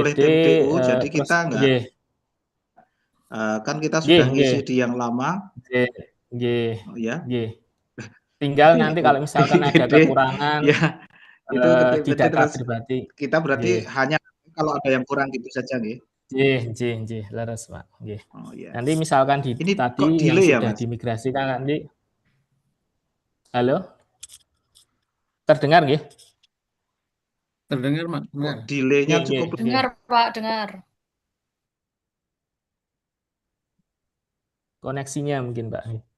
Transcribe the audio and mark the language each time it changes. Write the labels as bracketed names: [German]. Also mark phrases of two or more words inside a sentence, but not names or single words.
[Indonesian] oleh tim TU, jadi kita enggak kan kita sudah ngisi di yang lama. Oh, ya. Tinggal nanti kalau misalkan ada kekurangan ya, itu di data pribadi. Kita berarti hanya kalau ada yang kurang gitu saja nggih. Leres Pak. [English] Oh, yes. [Indonesian] Nanti misalkan ini tadi kok yang delay sudah ya, Mas? dimigrasikan nanti. Halo? Terdengar nggih? Terdengar, Mak. Kok delay-nya cukup dengar, Pak, dengar. Koneksinya mungkin, Pak.